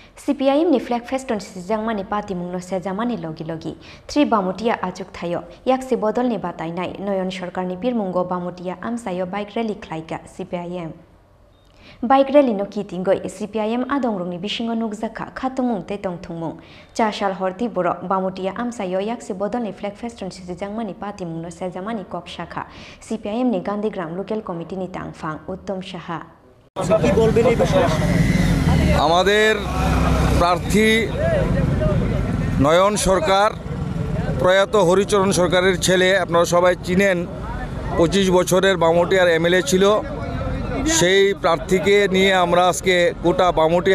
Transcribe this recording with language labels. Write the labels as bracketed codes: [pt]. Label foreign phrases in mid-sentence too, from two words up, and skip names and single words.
[trp] CPIM ni flag feston sijangmani party mungno sejamani logi tri bamutia achuk thayo yaksi bodol ni batai nai noyon sarkar ni pirmungo bamutia amsayo [en] bike rally [trp] khlaika CPIM [en] bike rally [trp] no kitingoi CPIM adongrungni bisingo nukjaka khatumung te tongthungmung chashal horti boro bamutia amsayo yaksi bodol ni flag feston sijangmani party mungno sejamani kok shakha CPIM ni Gandhigram [en] local committee [trp] ni tangfang Uttom Saha [bn] কি বলবেন এই বিষয়ে আমাদের প্রার্থী নয়ন সরকার প্রয়াত হরিচরণ সরকারের ছেলে আপনারা সবাই চিনেন 25 বছরের বামুটিয়ার এমএলএ ছিল সেই প্রার্থীকে নিয়ে আমরা আজকে গোটা বামুটিয়া